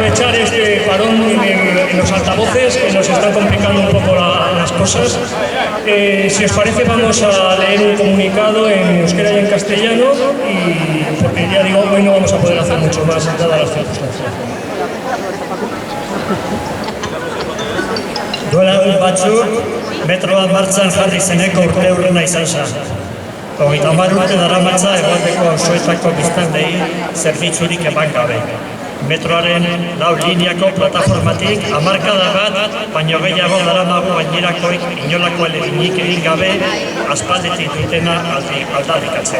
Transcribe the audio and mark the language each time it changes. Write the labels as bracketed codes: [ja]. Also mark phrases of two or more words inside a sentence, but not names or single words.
[es] aprovechar este parón en los altavoces que nos están complicando un poco las cosas. Si os parece, vamos a leer un comunicado en euskera y en castellano, y porque ya digo, hoy no vamos a poder hacer mucho más dadas las circunstancias. [eu] Duela egun batzuk, metroa martxan jarri zeneko urte hurrena izan zen. 30 urte daramatza hegoaldeko auzoetako biztanleei zerbitzurik eman gabe. Metroaren 4 lineako plataformatik hamarkada bat, baino gehiago daramagu gainerakoik inolako ahaleginik egin gabe aspalditik dutena aldarrikatzen.